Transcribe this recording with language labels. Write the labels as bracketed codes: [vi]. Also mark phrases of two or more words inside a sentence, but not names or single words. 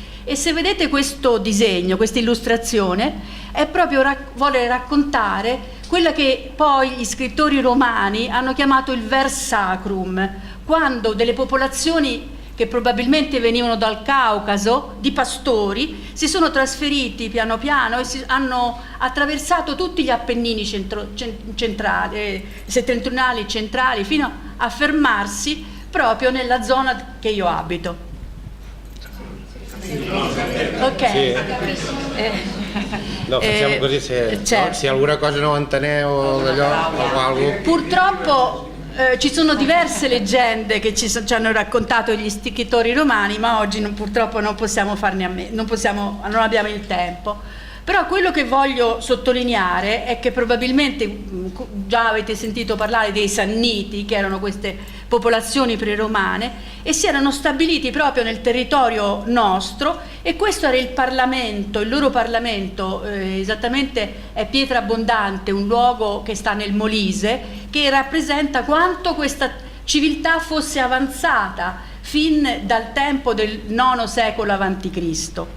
[it] E se vedete questo disegno, questa illustrazione, è proprio vuole raccontare quella che poi gli scrittori romani hanno chiamato il vers sacrum, quando delle popolazioni che probabilmente venivano dal Caucaso, di pastori, si sono trasferiti piano piano e hanno attraversato tutti gli Appennini centrali, settentrionali, centrali, fino a fermarsi proprio nella zona che io abito. Ok. Sì. No, facciamo così, se [ca] alguna cosa non enteneu d'allò o algo. [it] Purtroppo ci sono diverse leggende che ci hanno raccontato gli scrittori romani, ma oggi purtroppo non possiamo farne a meno, non abbiamo il tempo. Però quello che voglio sottolineare è che probabilmente già avete sentito parlare dei Sanniti, che erano queste popolazioni preromane, e si erano stabiliti proprio nel territorio nostro, e questo era il Parlamento, il loro Parlamento, esattamente è Pietra Abbondante, un luogo che sta nel Molise, che rappresenta quanto questa civiltà fosse avanzata fin dal tempo del IX secolo a.C.